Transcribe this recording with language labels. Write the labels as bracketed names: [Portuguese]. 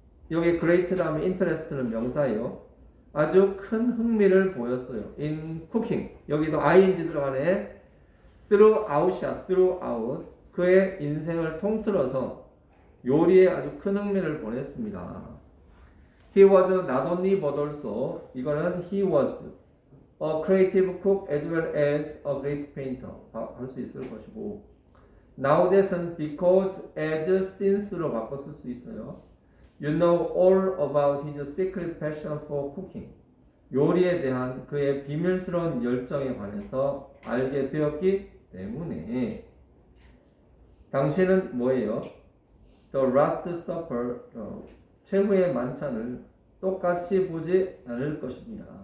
[Korean] 여기 great 다음에 interest는 명사예요. 아주 큰 흥미를 보였어요. [English] in cooking. [Korean] 여기도 ing 들어가네. throughout이야. [English] throughout. [Korean] 그의 인생을 통틀어서 요리에 아주 큰 흥미를 보냈습니다. [English] He was not only but also [Korean] 이거는 [English] he was a creative cook as well as a great painter. [Korean] 할 수 있을 것이고 nowadays는 [English] because as since [Korean] 로 바꿔 쓸 수 있어요. [English] You know all about his secret passion for cooking. [Korean] 요리에 대한 그의 비밀스러운 열정에 관해서 알게 되었기 때문에 당신은 뭐예요? The Last Supper 최후의 만찬을 똑같이 보지 않을 것입니다.